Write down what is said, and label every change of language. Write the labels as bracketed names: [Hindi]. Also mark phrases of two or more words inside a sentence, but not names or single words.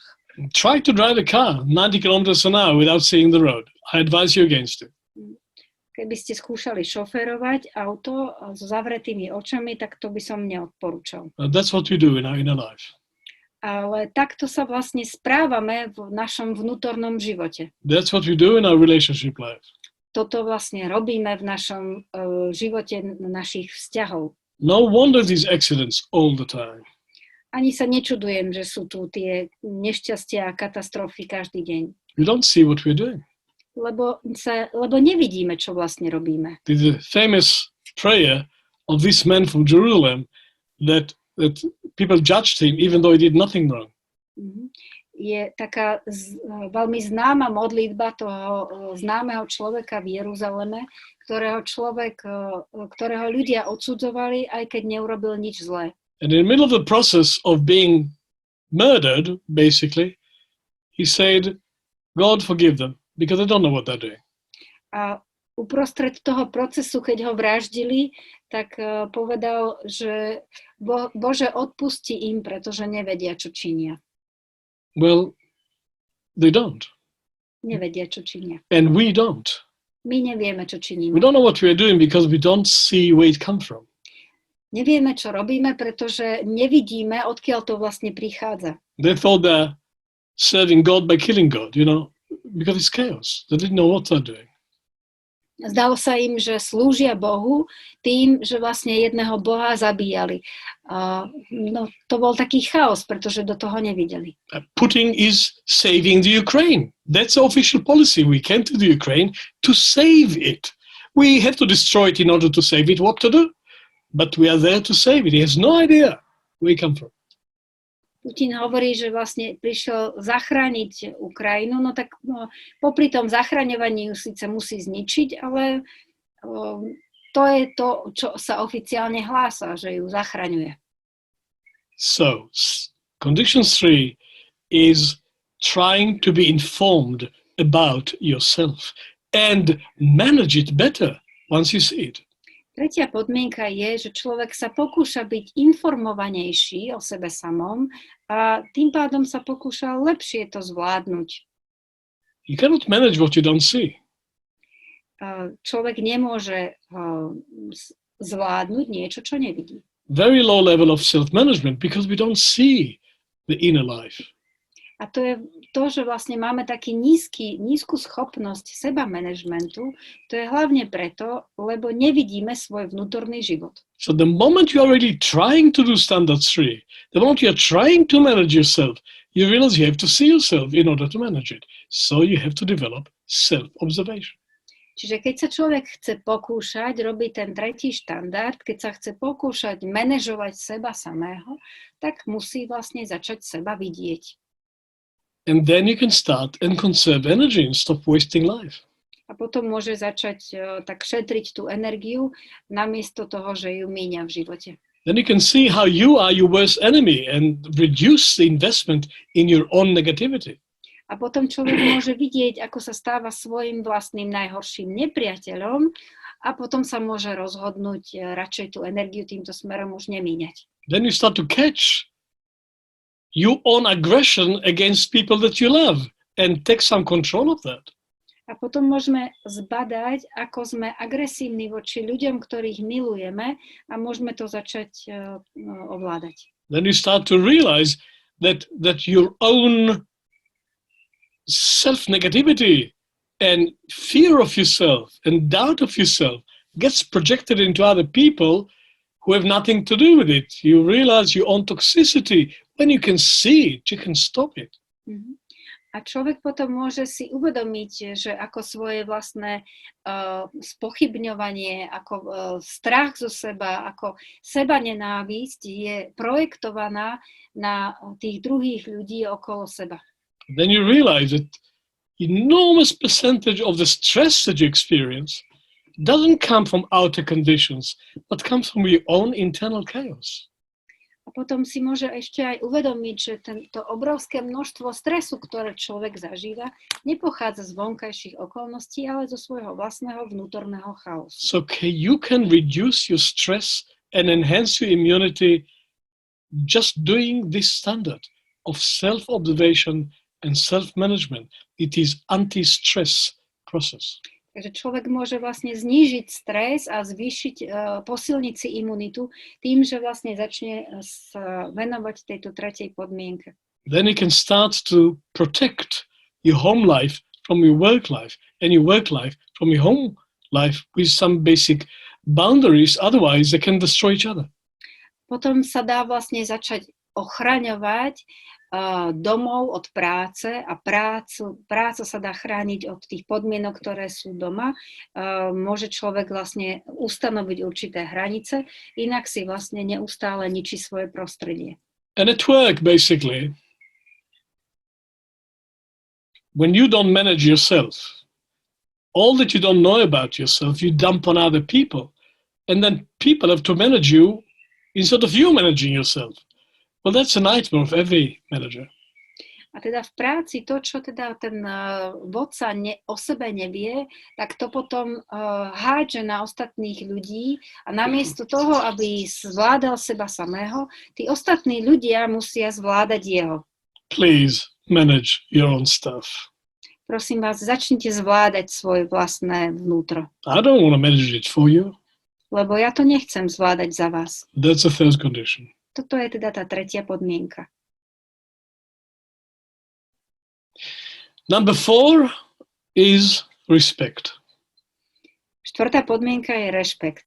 [English] Try to drive a car 90 kilometers an hour without seeing the road. I advise you against it. [Slovak] Keby ste skúšali šoférovať auto so zavretými očami, tak to by som neodporúčal. [English] That's what we do in our inner life. [Slovak] Ale takto sa vlastne správame v našom vnútornom živote. [English] That's what we do in our relationship life. [Slovak] Toto vlastne robíme v našom živote našich vzťahov. [English] No wonder these accidents all the time. [Slovak] Ani sa nečudujem, že sú tu tie nešťastia a katastrofy každý deň. [English] We don't see what we're doing. [Slovak] Lebo nevidíme, čo vlastne robíme. [English] The famous prayer of this man from Jerusalem that people judged him even though he did nothing wrong. [Slovak] Je taká veľmi známa modlitba toho známeho človeka v Jeruzaleme, ktorého ľudia odsudzovali, aj keď neurobil nič zlé. [English] And in the middle of the process of being murdered, basically, he said, God forgive them, because they don't know what they're doing. [Slovak] A uprostred toho procesu, keď ho vraždili, tak povedal, že Bože, odpusti im, pretože nevedia, čo činia. [English] Well, they don't. [Slovak] Nevedia, čo činia. [English] And we don't. [Slovak] My nevieme, čo činíme. [English] We don't know what we are doing because we don't see where it comes from. [Slovak] Nevieme, čo robíme, pretože nevidíme, odkiaľ to vlastne prichádza. [English] They thought they're serving God by killing God, because it's chaos. They didn't know what they're doing. [Slovak] Zdalo sa im, že slúžia Bohu tým, že vlastne jedného Boha zabíjali. No, to bol taký chaos, pretože do toho nevideli. [English] Putin is saving the Ukraine. That's the official policy. We came to the Ukraine to save it. We have to destroy it in order to save it. What to do? But we are there to save it. He has no idea where we come from. [Slovak] Putin hovorí, že vlastne prišiel zachrániť Ukrajinu, no tak popri tom zachraňovaní ju síce musí zničiť, ale to je to, čo sa oficiálne hlása, že ju zachraňuje. [English] So, condition 3 is trying to be informed about yourself and manage it better once you see it. [Slovak] Tretia podmienka je, že človek sa pokúša byť informovanejší o sebe samom a tým pádom sa pokúša lepšie to zvládnuť. [English] You cannot manage what you don't see. [Slovak] Človek nemôže zvládnuť niečo, čo nevidí. [English] Very low level of self-management because we don't see the inner life. [Slovak] A to je to, že vlastne máme taký nízku schopnosť seba managementu, to je hlavne preto, lebo nevidíme svoj vnútorný život. [English] So the moment you are really trying to do standard 3, the moment you are trying to manage yourself, you realize you have to see yourself in order to manage it. So you have to develop self-observation. [Slovak] Čiže keď sa človek chce pokúšať robiť ten tretí štandard, keď sa chce pokúšať manažovať seba samého, tak musí vlastne začať seba vidieť. [English] And then you can start and conserve energy and stop wasting life. [Slovak] A potom môže začať tak šetriť tú energiu, namiesto toho, že ju míňa v živote. [English] Then you can see how you are your worst enemy and reduce the investment in your own negativity. [Slovak] A potom človek môže vidieť, ako sa stáva svojim vlastným najhorším nepriateľom a potom sa môže rozhodnúť radšej tú energiu týmto smerom už nemíňať. [English] Then you start to catch your own aggression against people that you love and take some control of that. [Slovak] A potom môžeme zbadať, ako sme agresívni voči ľuďom, ktorých milujeme a môžeme to začať ovládať. [English] Then you start to realize that your own self-negativity and fear of yourself and doubt of yourself gets projected into other people who have nothing to do with it. You realize your own toxicity. When you can see it, you can stop it. Mm-hmm. [Slovak] A človek potom môže si uvedomiť, že ako svoje vlastné spochybňovanie, ako strach zo seba, ako seba nenávisť je projektovaná na tých druhých ľudí okolo seba. [English] Then you realize that enormous percentage of the stress that you experience doesn't come from outer conditions, but comes from your own internal chaos. [Slovak] A potom si môže ešte aj uvedomiť, že to obrovské množstvo stresu, ktoré človek zažíva, nepochádza z vonkajších okolností, ale zo svojho vlastného vnútorného chaosu. [English] So you can reduce your stress and enhance your immunity just doing this standard of self-observation and self-management. It is anti-stress process. [Slovak] Takže človek môže vlastne znížiť stres a posilniť si imunitu tým, že vlastne začne sa venovať tejto tretej podmienke. [English] Then you can start to protect your home life from your work life and your work life from your home life with some basic boundaries, otherwise they can destroy each other. [Slovak] Potom sa dá vlastne začať ochraňovať domov od práce a práca sa dá chrániť od tých podmienok, ktoré sú doma. Môže človek vlastne ustanoviť určité hranice, inak si vlastne neustále ničí svoje prostredie. [English] And at work, basically, when you don't manage yourself, all that you don't know about yourself, you dump on other people. And then people have to manage you instead of you managing yourself. Well, that's a nightmare of every manager. [Slovak] A teda v práci to, čo teda ten vodca o sebe nevie, tak to potom hádže na ostatných ľudí a namiesto toho, aby zvládal seba samého, tí ostatní ľudia musia zvládať jeho. [English] Please manage your own stuff. [Slovak] Prosím vás, začnite zvládať svoje vlastné vnútro. [English] I don't want to manage it for you. [Slovak] Lebo ja to nechcem zvládať za vás. [English] That's the third condition. [Slovak] Toto je teda tá tretia podmienka. [English] Number 4 is respect. [Slovak] Štvrtá podmienka je rešpekt.